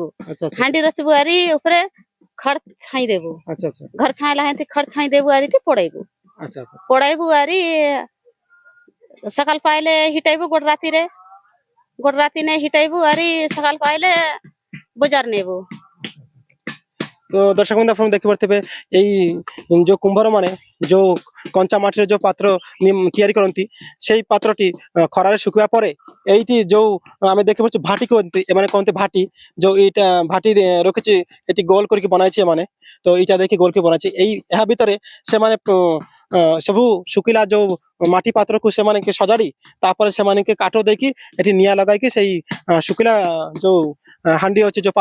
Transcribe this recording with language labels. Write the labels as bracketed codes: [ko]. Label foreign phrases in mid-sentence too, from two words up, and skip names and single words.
[or] ଆଚ୍ଛା ଆଚ୍ଛା ହାଣ୍ଡି ରଚିବୁ ଆରି ଉପରେ ଖଡ଼ ଛାଇ ଦେବୁ ଆଚ୍ଛା ଆଚ୍ଛା ଘର ଛାଇଲା ହେନ୍ତି ଖଡ଼ ଛାଇ ଦେବୁ ଆରି ପଡେଇବୁ ଆଚ୍ଛା ଆଚ୍ଛା ପଡାଇବୁ ଆରି ସକାଳ ପାଇଲେ ହିଟାଇବୁ ଗୋଟେ ରାତି ନେଇ ହିଟାଇବୁ ଆରି ସକାଳ ପାଇଲେ ବଜାର ନେବୁ [bn] তো দর্শক বন্ধু আপনারা [or] ଦେଖିପାରୁଥିବେ ଏଇ ଯୋଉ କୁମ୍ଭର ମାନେ ଯୋଉ କଞ୍ଚା ମାଟିରେ ଯୋଉ ପାତ୍ର ତିଆରି କରନ୍ତି ସେଇ ପାତ୍ରଟି ଖରାରେ ଶୁଖିବା ପରେ ଏଇଠି ଯୋଉ ଆମେ ଦେଖିପାରୁଛୁ ଭାଟି କୁହନ୍ତି ଏମାନେ କହନ୍ତି ଭାଟି ଯୋଉ ଏଇଟା ଭାଟି ରଖିଛି ଏଠି ଗୋଲ କରିକି ବନାଇଛି ଏମାନେ ତ ଏଇଟା ଦେଖି ଗୋଲ କରି ବନାଇଛି ଏଇ ଏହା ଭିତରେ ସେମାନେ ସବୁ ଶୁଖିଲା ଯୋଉ ମାଟି ପାତ୍ରକୁ ସେମାନେ ସଜାଡି ତାପରେ ସେମାନେ କାଠ ଦେଇକି ଏଠି ନିଆଁ ଲଗାଇକି ସେଇ ଶୁଖିଲା ଯୋଉ ହାଣ୍ଡି ଅଛି ଯୋଉ